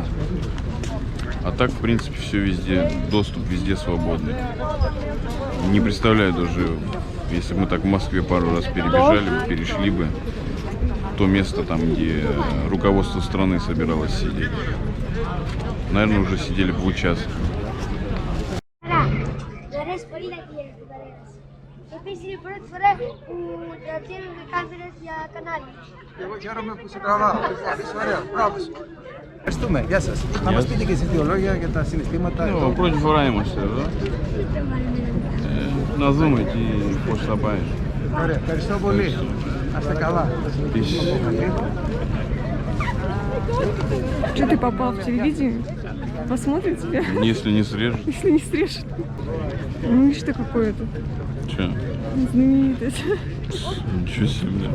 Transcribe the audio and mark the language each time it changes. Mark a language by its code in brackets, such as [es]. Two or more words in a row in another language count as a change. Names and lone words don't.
[ru] А так, в принципе, все везде, доступ везде свободный. Не представляю даже, если бы мы так в Москве пару раз перебежали бы, перешли бы то место там, где руководство страны собиралось сидеть. Наверное, уже сидели бы в участке. [el] Ευχαριστούμε. Γεια σας. Να μας πείτε και εσείς δύο λόγια για τα συναισθήματα. [ru] Ну, против [el] είμαστε εδώ. Να δούμε τι, πώς θα πάει. Ωραία. Ευχαριστώ πολύ. Να είστε καλά. [ru] Что ты попал в телевидение? Посмотрит тебя? Если не срежет. Если не срежет. Ну и что какое-то? Че? Знаменитость. Ничего себе, бля.